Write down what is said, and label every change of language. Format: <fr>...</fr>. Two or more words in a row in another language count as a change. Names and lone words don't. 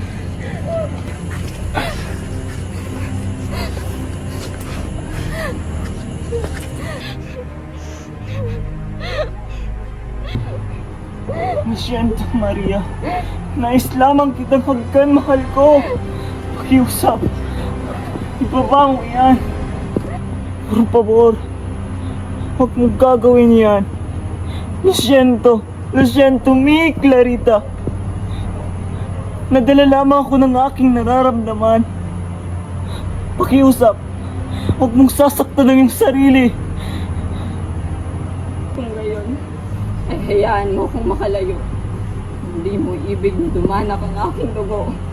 <es>Masyento, Maria.</es> <tl>Nais lamang kitang hagkan, mahal ko. Pakiusap. Ibaba mo yan.</tl> <es>Por favor.</es> <tl>Huwag mong gagawin yan.</tl> <es>Lo siento, mi Clarita.</es> <tl>Nadala lamang ako ng aking nararamdaman. Pakiusap. Huwag mong sasaktan ang iyong sarili. Kung ngayon, ay hayaan mo kung makalayo. Hindi mo ibig na dumanak ang aking dugo.</tl>